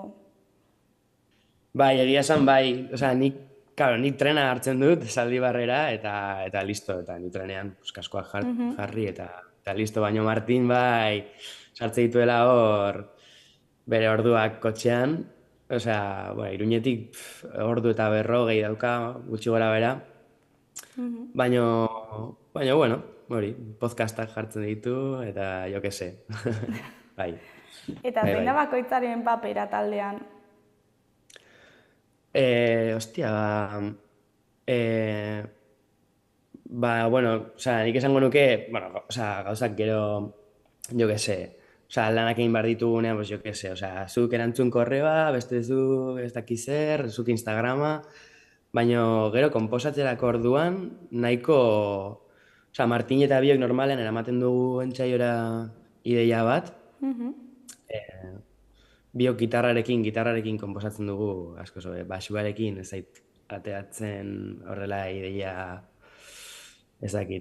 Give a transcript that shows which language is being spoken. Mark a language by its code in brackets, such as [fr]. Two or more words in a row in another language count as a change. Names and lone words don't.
[eu] Bai, egia esan bai, nik trena hartzen dut Zaldibarrera eta listo, eta nik trenean kaskoak jarri eta listo, baino Martin bai, sartze dituela hor bere orduak kotxean, Iruñetik ordu eta 40 dauka, gutxi gora bera, baino, bueno, hori, podcastak jartzen ditu, eta [es] jo que se, [eu] bai. Eta zein da bakoitzaren papera taldean? Bueno, nik esango nuke, gauzak gero, [es] jo que se, [eu] lanak egin behar ditugunean, [es] jo que se, [eu] zuk erantzun korreba, beste zu ez dakizer, zuk Instagrama, baina gero konposatzerako orduan, nahiko, Martin eta biok normalen eramaten dugu entzaiora ideia bat, biok gitarrarekin konposatzen dugu, asko basuarekin ez zait ateatzen horrela ideia ezakit.